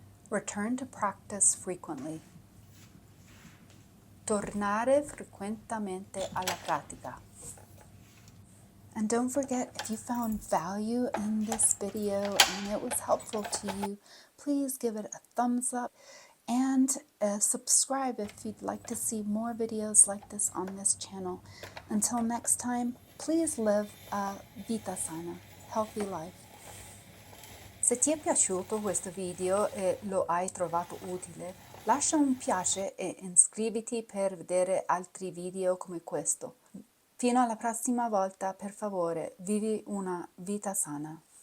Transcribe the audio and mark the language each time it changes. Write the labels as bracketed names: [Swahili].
[English] Return to practice frequently. [Italian] Tornare frequentemente alla pratica. [English] And don't forget, if you found value in this video and it was helpful to you, please give it a thumbs up and subscribe if you'd like to see more videos like this on this channel. Until next time, please live a vita sana, healthy life. [Italian] Se ti è piaciuto questo video e lo hai trovato utile, lascia un piace e iscriviti per vedere altri video come questo. Fino alla prossima volta, per favore, vivi una vita sana.